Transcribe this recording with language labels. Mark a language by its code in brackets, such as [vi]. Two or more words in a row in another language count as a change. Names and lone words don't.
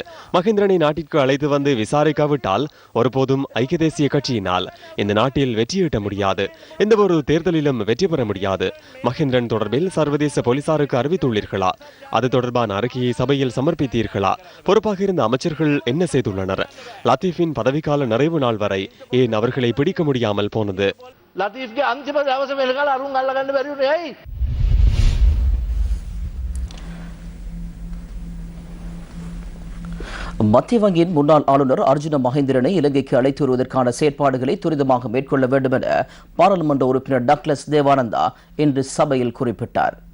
[ta] மகேந்திரனை நாட்டிற்கு அழைத்து வந்து விசாரிக்காவிட்டால் ஒருபோதும் ஐக்கிய தேசிய கட்சியினால் இந்த நாட்டில் வெற்றியீட்ட முடியாது, எந்த ஒரு தேர்தலிலும் வெற்றி பெற முடியாது. மகேந்திரன் தொடர்பில் சர்வதேச போலீசாருக்கு அறிவித்துள்ளீர்களா? அது தொடர்பான அறிக்கையை சபையில் சமர்ப்பித்தீர்களா? பொறுப்பாக இருந்த அமைச்சர்கள் என்ன செய்துள்ளனர்? லத்தீஃபின் பதவிக்கால நிறைவு நாள் வரை ஏன் அவர்களை பிடிக்க முடியாமல் போனது? [si] ලතීෆ්ගේ අන්තිම දවස වෙනකල් අරුන් අල්ලගන්න බැරි වුණේ ඇයි? [ta] மத்திய வங்கியின் முன்னாள் ஆளுநர் அர்ஜுன மகேந்திரனை இலங்கைக்கு அழைத்து வருவதற்கான செயற்பாடுகளை துரிதமாக மேற்கொள்ள வேண்டும் என பாராளுமன்ற உறுப்பினர் டக்ளஸ் தேவானந்தா இன்று சபையில் குறிப்பிட்டார்.